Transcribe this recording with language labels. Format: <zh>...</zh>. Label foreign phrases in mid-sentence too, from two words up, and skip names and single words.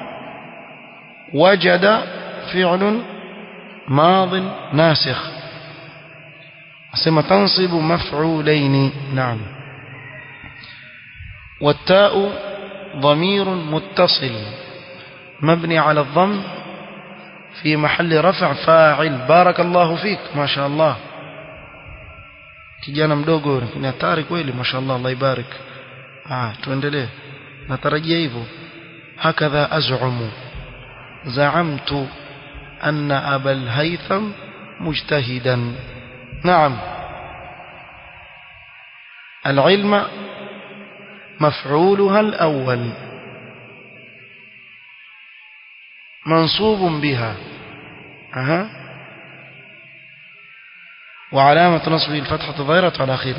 <ar>وجد فعل ماض ناسخ تنصب مفعولين. نعم. والتاء ضمير متصل مبني على الضم في محل رفع فاعل. بارك الله فيك. ما شاء الله.</ar> <sw>kijana mdogo ni hatari kweli. ما شاء الله. الله يبارك. tuendelee. natarajia hivyo.</sw> <ar>هكذا أزعم زعمت أن أبا الهيثم مجتهدا. نعم العلم مفعولها الأول منصوب بها وعلامة نصبه الفتحة الظاهرة على آخره.</ar>